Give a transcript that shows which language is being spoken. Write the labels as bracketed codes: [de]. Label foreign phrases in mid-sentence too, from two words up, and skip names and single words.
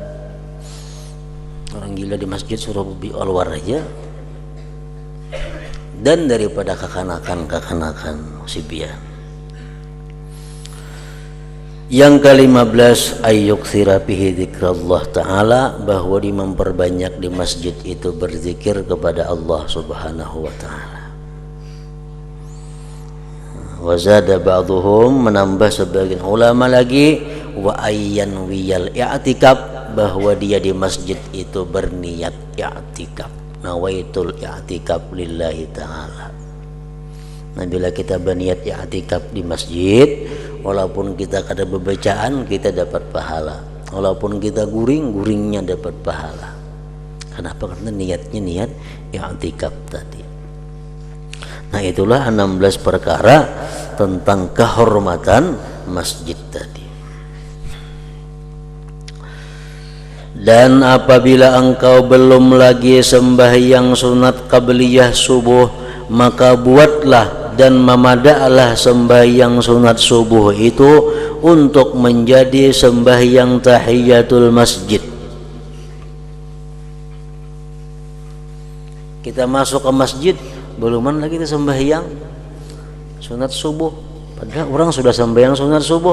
[id] Orang gila di masjid suruh keluar aja, dan daripada kekanakan sibyan. Yang ke-15, [ar] ayyuktsira bihi dzikrullah ta'ala, [id] bahwa dia memperbanyak di masjid itu berzikir kepada [ar] Allah Subhanahu wa ta'ala. Wa zada ba'dhum, [id] menambah sebagian ulama lagi, [ar] wa ayyan wiyal i'tikaf, [id] bahwa dia di masjid itu berniat i'tikaf, [ar] nawaitul i'tikaf lillahi ta'ala. [bjn] Nah, bila kita berniat i'tikaf di masjid, walaupun kita kada bebacaan, kita dapat pahala. Walaupun kita guring-guringnya dapat pahala. [id] Kenapa? Karena niatnya niat i'tikaf tadi. Nah, itulah 16 perkara tentang kehormatan masjid tadi. [ms] Dan apabila engkau belum lagi sembahyang sunat qabliyah subuh, maka buatlah dan memadaklah sembahyang sunat subuh itu untuk menjadi sembahyang tahiyatul masjid. [bjn] Kita masuk ke masjid, beluman lagi kita sembahyang sunat subuh, padahal orang sudah sembahyang sunat subuh.